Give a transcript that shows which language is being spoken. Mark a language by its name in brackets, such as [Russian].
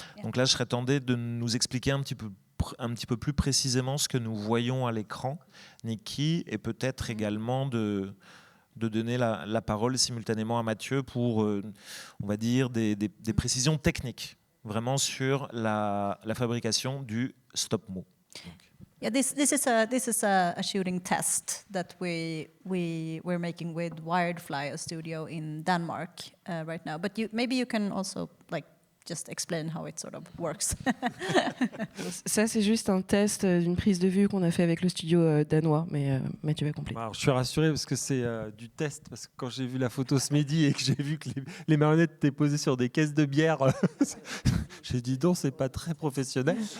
[French] Donc là, je serais tenté de nous expliquer un petit peu plus précisément ce que nous voyons à l'écran, Niki, et peut-être également de donner la parole simultanément à Mathieu pour, on va dire, des précisions techniques, vraiment sur la fabrication du stop-mo. [English] Yeah, this is a shooting test that we're making with Wiredfly, a studio in Denmark right now. But maybe you can also just explain how it sort of works. [French] Ça, c'est juste un test d'une prise de vue qu'on a fait avec le studio danois, mais Mathieu va compléter. Alors, je suis rassuré parce que c'est du test, parce que quand j'ai vu la photo ce midi et que j'ai vu que les marionnettes étaient posées sur des caisses de bière, j'ai dit non, c'est pas très professionnel.